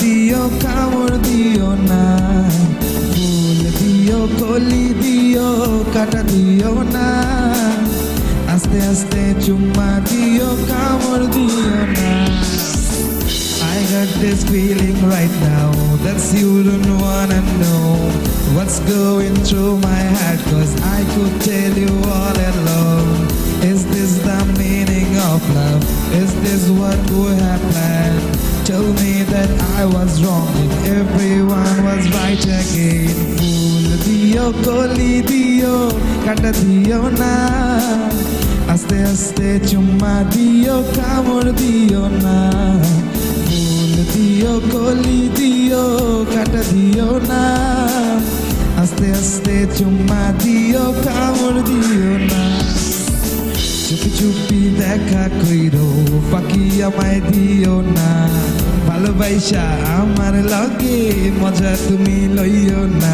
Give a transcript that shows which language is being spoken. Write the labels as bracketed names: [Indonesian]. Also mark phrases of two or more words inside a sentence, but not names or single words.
[Bangla] দিও কামড় দিও না, ফুল দিও কলি দিও কাটা দিও না, আস্তে আস্তে চুম্মা দিও কামড় দিও না। [English] I got this feeling right now that you don't wanna know what's going through my head, cause I could tell you all along. Is this the meaning of love? Is this what we have planned? Tell me that I was wrong and everyone was right again. [Bangla] ফুল দিও কলি দিও কাটা দিও না, আস্তে আস্তে চুম্মা দিও কামড় দিও না, ফুল দিও কলি দিও কাটা দিও না, আস্তে আস্তে চুম্মা দিও কামড় দিও না। চুপি চুপি দেখা কইরো বাকি আমায় দিও না, ভালোবাসা আমার লগে মজা তুমি লইও না।